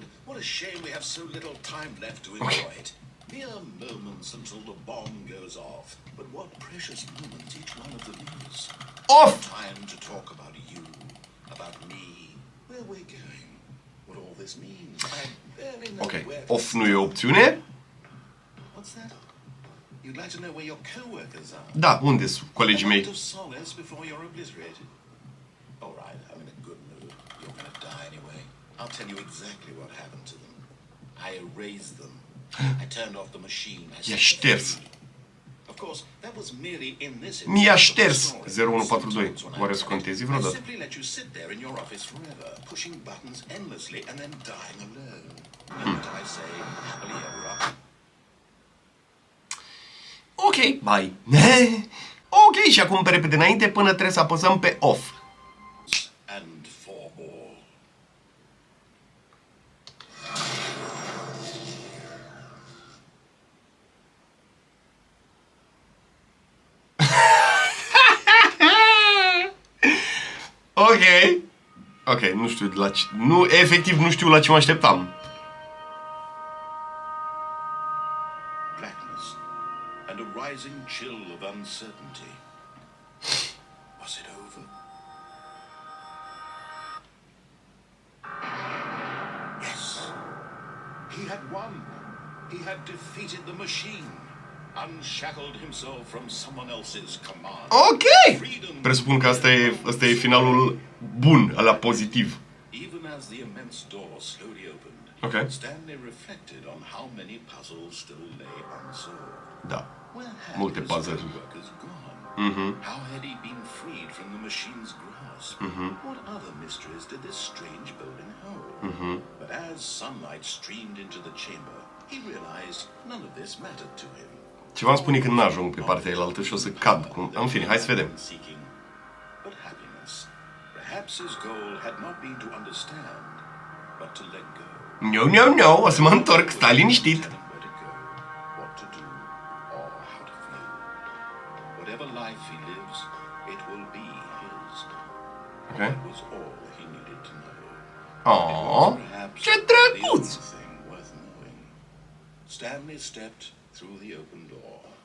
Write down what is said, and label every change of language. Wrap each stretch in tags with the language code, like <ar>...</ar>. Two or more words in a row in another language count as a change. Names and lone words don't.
<en>What a shame we have so little time left to enjoy it. Mere moments until the bomb goes off. But what precious moments each one of them is. Off! Time to talk about you, about me, where we're going, what all this means. I barely know Ok, where</en> <ro>off nu e o opțiune.</ro> <en>What's that? You'd like to know where your co-workers are?</en> <ro>Da, unde sunt colegii</ro> <en>A</en> <ro>mei?</ro> <en>moment of solace before you're obliterated. All right, I'm in a good mood. You're going to die anyway. I'll tell you exactly what happened to them. I erased them. I turned off the machine.</en> <ro>I-a șters.</ro> <en>Of course, that was merely in this</en> <ro>Mi-a</ro> <en>instance of the</en> <ro>șters</ro> <en>story. 0142. Sometimes when I</en> <ro>Oare să</ro> <en>did it,</en> <ro>contezi</ro> <en>I</en> <ro>vreodată?</ro> <en>simply let you sit there in your office forever, pushing buttons endlessly and then dying alone. What I say, happily ever after. Ok, bye.</en> <ro>Ok, și acum pe repede înainte până trebuie să apăsăm pe off.</ro> <en>And for all. Ok.</en> <ro>Ok, nu știu la ce... Nu, efectiv nu știu la ce mă așteptam.</ro> <en>Blackness and a rising chill of uncertainty. Was it over? Yes. He had won. He had defeated the machine. Unshackled himself from someone else's command. Ok!</en> <ro>Presupun că asta e finalul bun, ăla pozitiv.</ro> <en>Even as the immense door slowly opened, Okay. Stanley reflected on how many puzzles still lay unsolved.</en> <ro>Da.</ro> <en>Where had</en> <ro>Multe</ro> <en>his</en> <ro>puzzle.</ro> <en>co-workers gone? How had he been freed from the machine's grasp? What other mysteries did this strange building hold? But as sunlight streamed into the chamber, he realized none of this mattered to him.</en> <ro>Ceva îmi spune că n-ajung pe partea elaltă și o să cad. În fine, hai să vedem.</ro> <en>Seeking, but happiness. Perhaps his goal had not been to understand, but to let go. No,</en> <ro>o să mă întorc, stai liniștit.</ro> <en>Where to go, what to do, or how to feel. Whatever life he lives, it will be his. Okay. That was all he needed to know. Oh, Perhaps</en> <ro>ce</ro> <en>the</en> <ro>drăguț!</ro> <en>only thing worth knowing. Stanley stepped through the open door.</en>